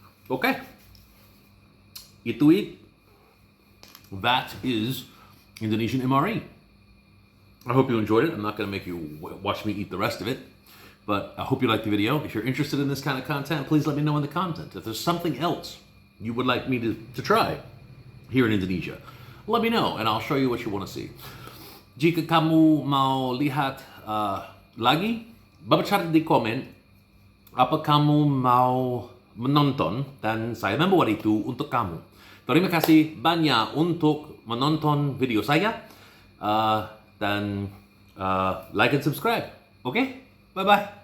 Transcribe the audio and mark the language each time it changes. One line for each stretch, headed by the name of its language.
English: Okay. Itu it. That is Indonesian MRE. I hope you enjoyed it. I'm not going to make you watch me eat the rest of it, but I hope you liked the video. If you're interested in this kind of content, please let me know in the content. If there's something else you would like me to try here in Indonesia, let me know and I'll show you what you want to see.
Indonesian: Jika kamu mau lihat lagi, baca di komen apa kamu mau menonton dan saya membuat itu untuk kamu. Terima kasih banyak untuk menonton video saya.
English: Dan like and subscribe. Okay? Bye-bye.